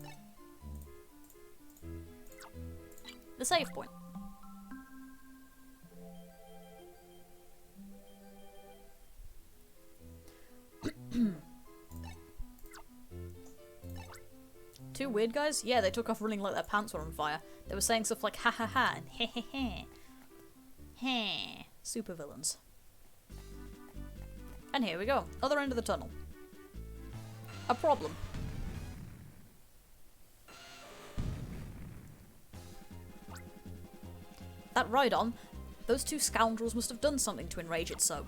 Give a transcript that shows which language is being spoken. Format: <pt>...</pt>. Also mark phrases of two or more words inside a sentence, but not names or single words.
<en>The save point. Two weird guys? Yeah, they took off running like their pants were on fire. They were saying stuff like ha ha ha and heh heh heh. Heh. Super villains. And here we go. Other end of the tunnel. A problem. That Rhydon, those two scoundrels must have done something to enrage it so.</en>